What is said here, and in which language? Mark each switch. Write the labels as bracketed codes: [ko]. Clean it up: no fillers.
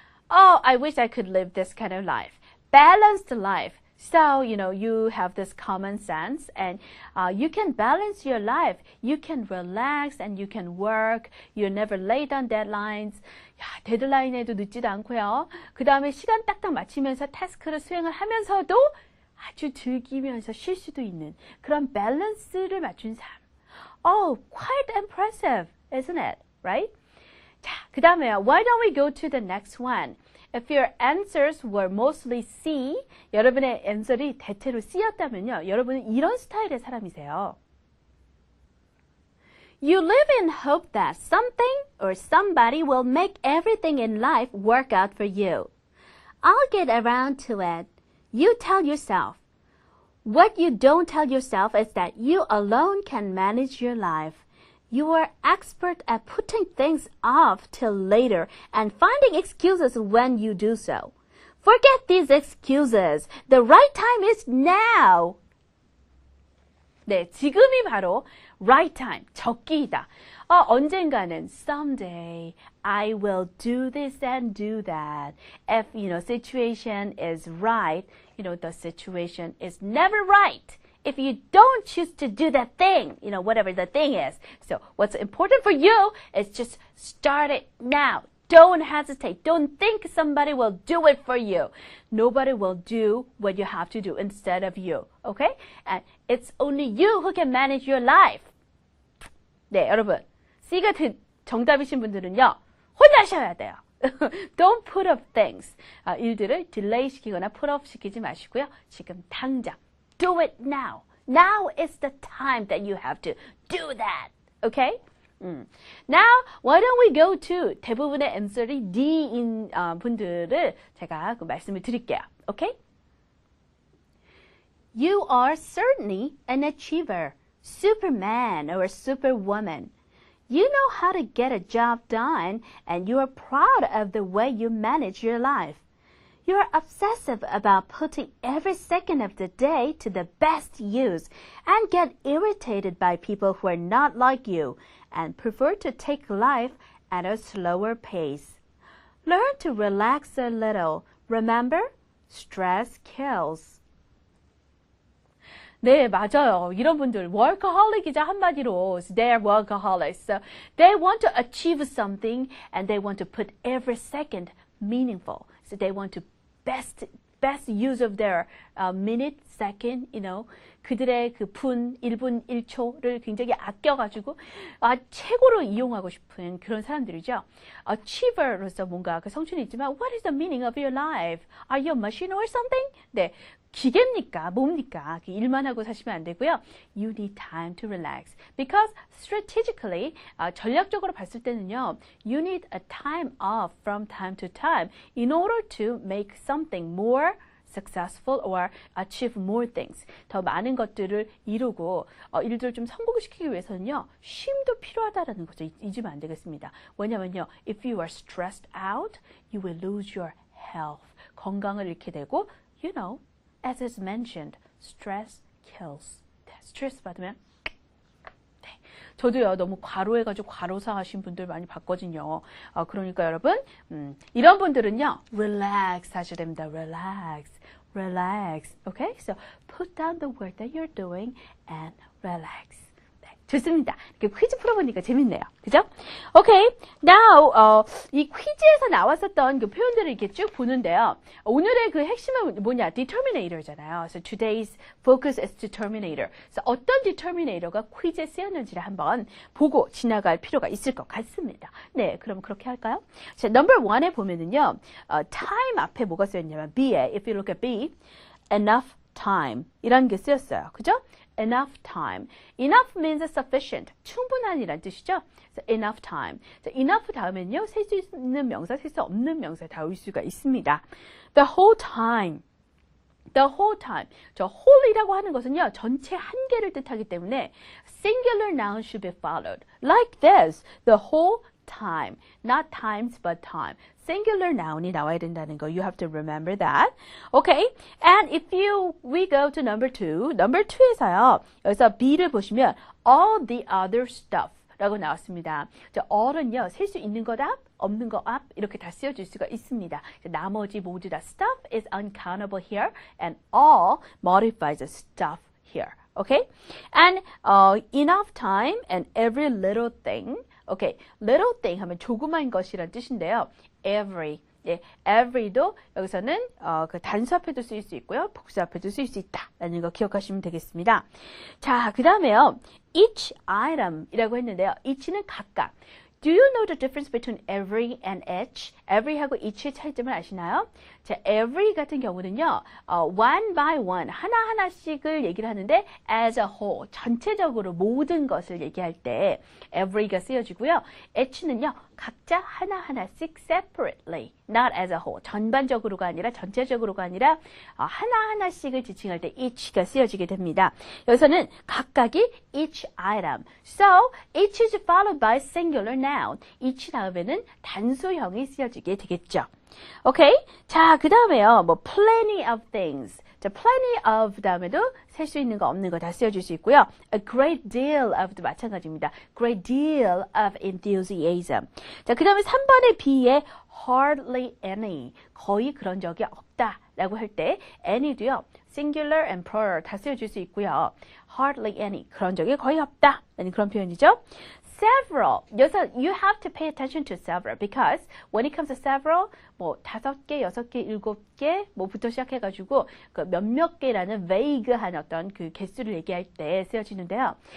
[en] Oh, I wish I could live this kind of life. Balanced life. So, you have this common sense and you can balance your life. You can relax and you can work. You're never late on deadlines. [ko] 야, 데드라인에도 늦지도 않고요. 그 다음에 시간 딱딱 맞추면서 태스크를 수행을 하면서도 아주 즐기면서 쉴 수도 있는 그런 밸런스를 맞춘 삶. [en] Oh, quite impressive, isn't it? Right? [ko] 자, 그 다음에 [en] why don't we go to the next one? If your answers were mostly C, [ko] 여러분의 answer이 대체로 C였다면요. 여러분은 이런 스타일의 사람이세요. [en] You live in hope that something or somebody will make everything in life work out for you. I'll get around to it. You tell yourself. What you don't tell yourself is that you alone can manage your life. You are expert at putting things off till later and finding excuses when you do so. Forget these excuses. The right time is now. [ko] 네, 지금이 바로 right time, 적기이다. [en] 언젠가는 someday I will do this and do that. If, situation is right, the situation is never right. If you don't choose to do that thing, whatever the thing is. So what's important for you is just start it now. Don't hesitate. Don't think somebody will do it for you. Nobody will do what you have to do instead of you. Okay? And it's only you who can manage your life. [ko] 네, 여러분. C가 정답이신 분들은요. 혼자 하셔야 돼요. [en] Don't put off things. [ko] 일들을 딜레이 시키거나 put off 시키지 마시고요. 지금 당장. [en] Do it now. Now is the time that you have to do that. Okay? Now, why don't we go to [ko] 대부분의 answer이 D인 분들을 제가 말씀을 드릴게요. [en] Okay? You are certainly an achiever, superman or superwoman. You know how to get a job done and you are proud of the way you manage your life. You're obsessive about putting every second of the day to the best use and get irritated by people who are not like you and prefer to take life at a slower pace. Learn to relax a little. Remember, stress kills. [ko] 네, 맞아요. 이런 분들, workaholic이자 한마디로, [en] they're workaholics. So they want to achieve something and they want to put every second meaningful. So they want to best use of their minute, second, [ko] 그들의 그 분, 1분, 1초를 굉장히 아껴가지고 최고로 이용하고 싶은 그런 사람들이죠. Achiever로서 뭔가 그 성취는 있지만 [en] What is the meaning of your life? Are you a machine or something? [ko] 네, 기계입니까? 뭡니까? 일만 하고 사시면 안 되고요. [en] You need time to relax. Because strategically, [ko] 전략적으로 봤을 때는요. [en] You need a time off from time to time in order to make something more successful or achieve more things. [ko] 더 많은 것들을 이루고 일들을 좀 성공시키기 위해서는요. 쉼도 필요하다라는 거죠. 잊으면 안 되겠습니다. 왜냐면요. [en] If you are stressed out, you will lose your health. [ko] 건강을 잃게 되고, [en] as is mentioned, stress kills. [ko] 스트레스 받으면 저도요 너무 과로해가지고 과로사 하신 분들 많이 봤거든요. 그러니까 여러분 이런 분들은요 relax 하셔야 됩니다. [en] relax. Okay? So put down the work that you're doing and relax. [ko] 좋습니다. 이렇게 퀴즈 풀어보니까 재밌네요. 그죠? Okay. Now, 이 퀴즈에서 나왔었던 그 표현들을 이렇게 쭉 보는데요. 오늘의 그 핵심은 뭐냐? [en] determinator잖아요. So today's focus is determinator. [ko] So 어떤 determinator가 퀴즈에 쓰였는지를 한번 보고 지나갈 필요가 있을 것 같습니다. 네, 그럼 그렇게 할까요? 자, number 1에 보면은요. time 앞에 뭐가 쓰였냐면 B에, [en] if you look at B, enough time [ko] 이라는 게 쓰였어요. 그죠? [en] Enough time. Enough means sufficient. [ko] 충분한이란 뜻이죠. So enough time. So enough 다음엔요. 셀 수 있는 명사, 셀 수 없는 명사 다 올 수가 있습니다. [en] The whole time. The whole time. [ko] 저 whole이라고 하는 것은요. 전체 한 개를 뜻하기 때문에 [en] singular noun should be followed. Like this. The whole time. Not times, but time. [ko] Singular noun이 나와야 된다는 거. [en] You have to remember that. Okay? And if we go to number 2. [ko] number 2에서요. 여기서 B를 보시면 all the other stuff 라고 나왔습니다. all은요, 셀 수 있는 것 앞, 없는 것 앞, 이렇게 다 쓰여질 수가 있습니다. 나머지 모두 다 [en] stuff is uncountable here, and all modifies the stuff here. Okay? And enough time and every little thing. [ko] Okay, little thing 하면 조그만 것이란 뜻인데요. [en] every. [ko] 예, every도 여기서는 그 단수 앞에도 쓰일 수 있고요. 복수 앞에도 쓰일 수 있다라는 거 기억하시면 되겠습니다. 자, 그 다음에요. each item이라고 했는데요. [en] each는 각각. Do you know the difference between every and each? [ko] every하고 each의 차이점을 아시나요? 자, every 같은 경우는요, [en] one by one, [ko] 하나하나씩을 얘기를 하는데, [en] as a whole, [ko] 전체적으로 모든 것을 얘기할 때, every가 쓰여지고요. each는요, 각자 하나하나씩 [en] separately, not as a whole, [ko] 전반적으로가 아니라, 전체적으로가 아니라, 하나하나씩을 지칭할 때 each가 쓰여지게 됩니다. 여기서는 각각이 each item. [en] So, each is followed by singular noun. [ko] each 다음에는 단수형이 쓰여지게 되겠죠. 오케이? 자, 그 다음에요. 뭐, plenty of things. 자, plenty of 다음에도 셀 수 있는 거 없는 거 다 쓰여줄 수 있고요. A great deal of도 마찬가지입니다. [en] Great deal of enthusiasm. [ko] 자, 그 다음에 3번의 B에 hardly any. 거의 그런 적이 없다. 라고 할 때, any도요. singular and plural 다 쓰여줄 수 있고요. hardly any. 그런 적이 거의 없다. 라는 그런 표현이죠. several. 여기서 [en] you have to pay attention to several [ko] because when it comes to several, 뭐 5개, 6개, 7개 뭐부터 시작해가지고 그 몇몇 개라는 vague한 어떤 그 개수를 얘기할 때 쓰여지는데요.